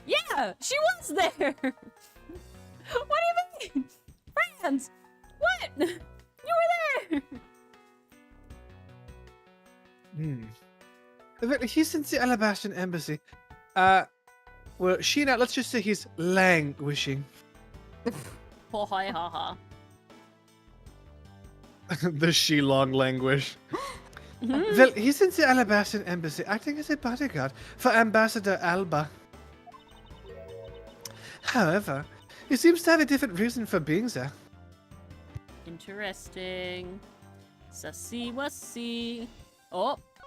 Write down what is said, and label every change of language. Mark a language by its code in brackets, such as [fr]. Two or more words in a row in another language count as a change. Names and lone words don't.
[en] Yeah, she was there. What do you mean? Franz! What? You were there! But he's in the Alabastan embassy. Well, let's just say he's languishing. Ho hi ha ha. The she-long languish. Well, he's in the Alabastan embassy acting as a bodyguard for Ambassador Alba. However, he seems to have a different reason for being there. Interesting. Sussy wussy. Oh,